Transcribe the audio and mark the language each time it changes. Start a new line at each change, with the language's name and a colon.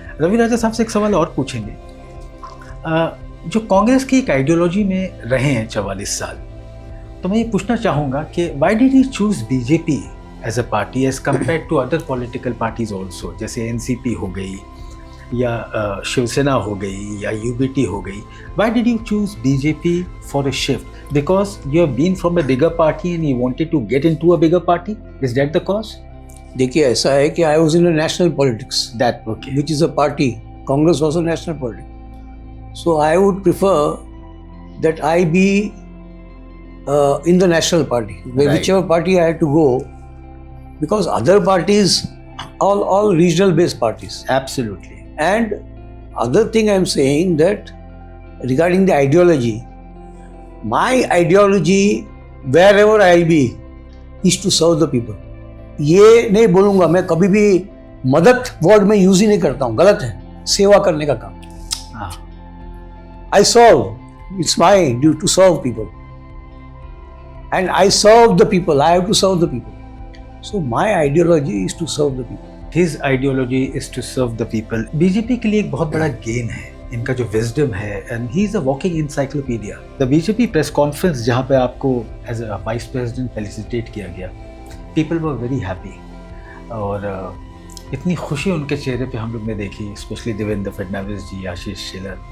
Hindi: रवि राजा साहब से एक सवाल और पूछेंगे। जो कांग्रेस की एक आइडियोलॉजी में रहे हैं 44 साल, तो मैं ये पूछना चाहूँगा कि
English: why did you choose BJP as a party as compare to other political parties also,
Hindi: जैसे एनसीपी हो गई या शिवसेना हो गई या यूबीटी हो गई।
English: Why did you choose BJP for a shift? Because you have been from a bigger party and you wanted to get into a bigger party, is that the cause?
Hindi: देखिए ऐसा है कि
English: I was in a national politics, that okay, which is a party. Congress was a national party. So I would prefer that I be in the national party, Right. whichever party I had to go, because other parties, all regional based parties. absolutely. And other thing I'm saying that regarding the ideology, my ideology wherever I'll be is to serve the people.
Hindi: ये नहीं बोलूँगा मैं कभी भी, मदद word में use ही नहीं करता हूँ, गलत है, सेवा करने का काम। हाँ,
English: I serve, it's my duty to serve people, and I serve the people, I have to serve the people. So my ideology is to serve the people. his ideology is to serve the people.
Hindi: BJP के लिए एक बहुत बड़ा gain है इनका जो wisdom है,
English: And he is a walking encyclopedia.
Hindi: The BJP press conference जहाँ पे आपको as a vice president felicitate किया गया,
English: people were very happy,
Hindi: और इतनी खुशी उनके चेहरे पे हम लोग ने देखी, स्पेशली देवेंद्र फडणवीस जी, आशीष शेलर।